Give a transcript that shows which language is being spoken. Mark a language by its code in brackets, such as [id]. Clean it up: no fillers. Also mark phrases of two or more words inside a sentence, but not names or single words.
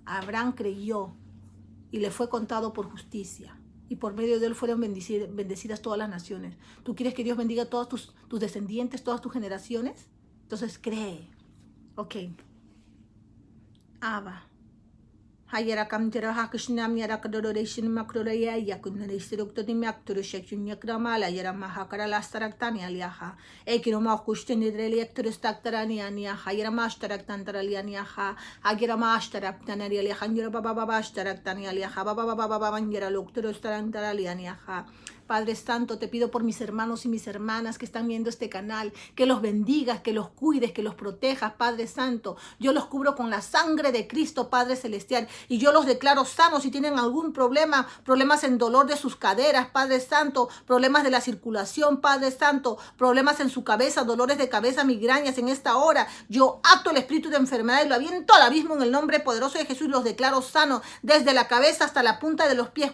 [es] Abraham creyó. Y le fue contado por justicia. Y por medio de él fueron bendecidas todas las naciones. ¿Tú quieres que Dios bendiga a todos tus descendientes, todas tus generaciones? Entonces cree. Ok. Abba. Hayara kamtera hakishnam yara kadoration macrorea yakunaristroctoni mactoroshakin yakramala yara mahakara lastaraktani aliaha. Ekiroma kushtini electrostactarani ania, hayara mastaraktantaralianiaha, agira mastaraktanari aliahangira baba bastaraktani aliaha, baba baba bangira loctorostarantalianiaha. Padre Santo, te pido por mis hermanos y mis hermanas que están viendo este canal, que los bendigas, que los cuides, que los protejas, Padre Santo. Yo los cubro con la sangre de Cristo, Padre Celestial, y yo los declaro sanos. Si tienen algún problema, problemas en dolor de sus caderas, Padre Santo, problemas de la circulación, Padre Santo, problemas en su cabeza, dolores de cabeza, migrañas en esta hora, yo ato el espíritu de enfermedad y lo aviento al abismo en el nombre poderoso de Jesús y los declaro sanos desde la cabeza hasta la punta de los pies.